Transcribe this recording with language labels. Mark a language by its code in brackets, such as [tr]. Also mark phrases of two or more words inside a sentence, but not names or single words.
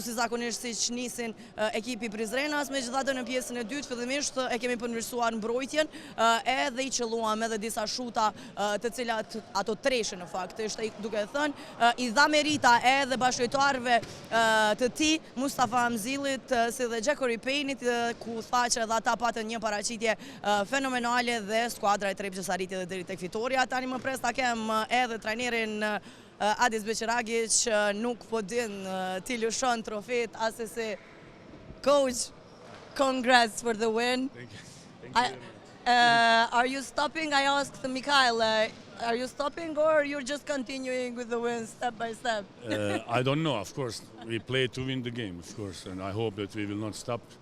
[sq] si zakonisht si që nisin ekipi Prizrenas, megjithatë në pjesën e dytë fillimisht e kemi përmirësuar mbrojtjen edhe i qelluam edhe disa shuta të cilat ato treshe në fakt, ishte duke thënë, i dha merita edhe bashkëtojtarëve të tij, Mustafa Hamzillit si dhe Jackery Payne'it, ku tha që edhe ata patën një paraqitje fenomenale dhe skuadra e Trepçës arriti edhe deri tek fitoria. Tani më pres ta kem edhe trajnerin Adis Beqiragić, nuk po din ti lëshon trofet asesi. [en] Coach, congrats for the win. Thank you. Are you stopping? I asked Mikhail, are you stopping or you're just continuing with the win step by step? I don't know, of course. We play to win the game, of course, and I hope that we will not stop.